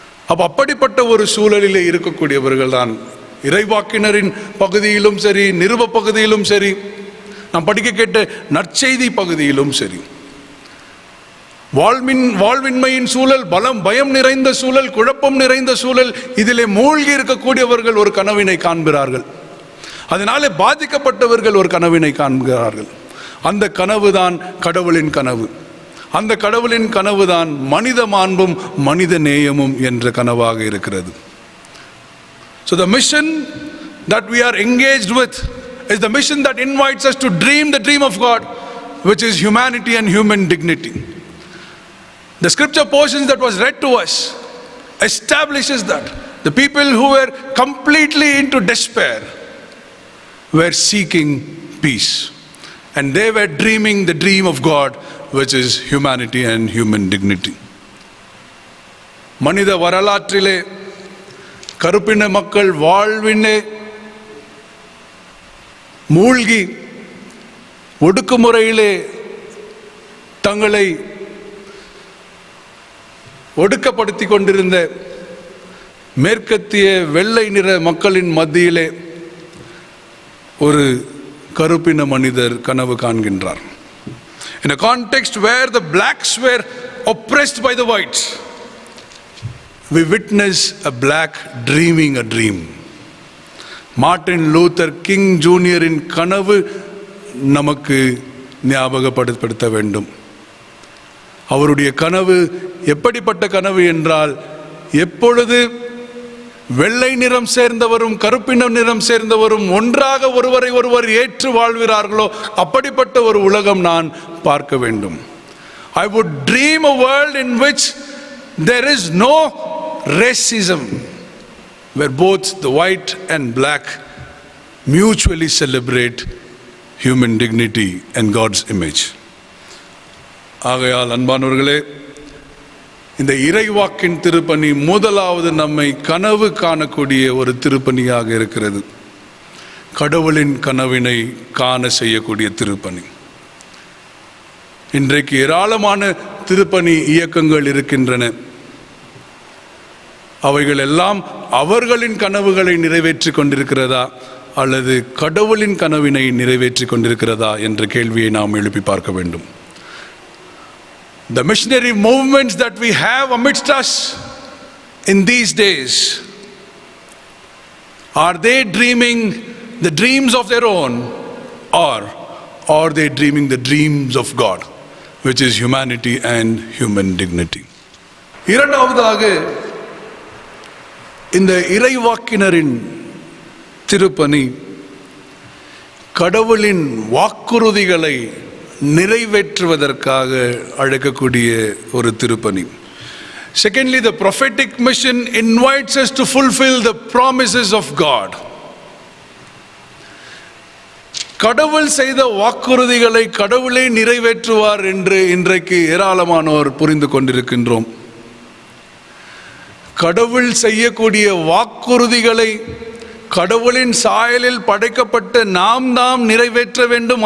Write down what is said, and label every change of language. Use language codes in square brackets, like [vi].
[ta] அப்போ அப்படிப்பட்ட ஒரு சூழலிலே இருக்கக்கூடியவர்கள் தான் இறைவாக்கினரின் பகுதியிலும் சரி, நிருப பகுதியிலும் சரி, நாம் படிக்க கேட்ட நற்செய்தி பகுதியிலும் சரி, வாழ்வின்மையின் சூழல், பயம் நிறைந்த சூழல், குழப்பம் நிறைந்த சூழல், இதிலே மூழ்கி இருக்கக்கூடியவர்கள் ஒரு கனவினை காண்கிறார்கள். அதனாலே பாதிக்கப்பட்டவர்கள் ஒரு கனவினை காண்கிறார்கள். அந்த கனவுதான் கடவுளின் கனவு. அந்த கடவுளின் கனவுதான் மனித மாண்பும் மனித நேயமும் என்ற கனவாக இருக்கிறது. [en] So the mission that we are engaged with is the mission that invites us to dream the dream of God, which is humanity and human dignity. The scripture portions that was read to us establishes that the people who were completely into despair were seeking peace, and they were dreaming the dream of God, which is humanity and human dignity. [ta] மனித வரலாற்றிலே கருப்பின மக்கள் வாழ்வினே மூழ்கி ஒடுக்குமுறையிலே தங்களை ஒடுக்கப்படுத்தி கொண்டிருந்த மேற்கத்திய வெள்ளை நிற மக்களின் மத்தியிலே ஒரு கருப்பின மனிதர் கனவு காண்கின்றார். [en] In a context where the blacks were oppressed by the whites, we witness a black dreaming a dream. [ta] Martin Luther king ஜூனியரின் கனவு நமக்கு ஞாபகப்படுத்த வேண்டும். அவருடைய கனவு எப்படிப்பட்ட கனவு என்றால், எப்பொழுது வெள்ளை நிறம் சேர்ந்தவரும் கருப்பின நிறம் சேர்ந்தவரும் ஒன்றாக ஒருவரை ஒருவர் ஏற்று வாழ்கிறார்களோ அப்படிப்பட்ட ஒரு உலகம் நான் பார்க்க வேண்டும். [en] I would dream a world in which there is no racism, where both the white and black mutually celebrate human dignity and God's image. [ta] ஆகையால் அன்பானவர்களே, இந்த இறைவாக்கின் திருப்பணி முதலாவது நம்மை கனவு காணக்கூடிய ஒரு திருப்பணியாக இருக்கிறது. கடவுளின் கனவினை காண செய்யக்கூடிய திருப்பணி. இன்றைக்கு ஏராளமான திருப்பணி இயக்கங்கள் இருக்கின்றன. அவைகள் எல்லாம் அவர்களின் கனவுகளை நிறைவேற்றி கொண்டிருக்கிறதா அல்லது கடவுளின் கனவினை நிறைவேற்றி கொண்டிருக்கிறதா என்ற கேள்வியை நாம் எழுப்பி பார்க்க வேண்டும். [en] The missionary movements that we have amidst us in these days, are they dreaming the dreams of their own, or are they dreaming the dreams of God, which is humanity and human dignity? [ta] இரண்டாவதாக இந்த இறைவாக்கினரின் திருப்பணி கடவுளின் வாக்குறுதிகளை நிறைவேற்றுவதற்காக அழைக்கக்கூடிய ஒரு திருப்பணி. [en] Secondly, the prophetic mission invites us to fulfill the promises of God. [ta] கடவுள் செய்த வாக்குறுதிகளை கடவுளே நிறைவேற்றுவார் என்று இன்றைக்கு ஏராளமானோர் புரிந்து கொண்டிருக்கின்றோம். கடவுள் செய்யக்கூடிய வாக்குறுதிகளை கடவுளின் சாயலில் படைக்கப்பட்ட நாம் நிறைவேற்ற வேண்டும்.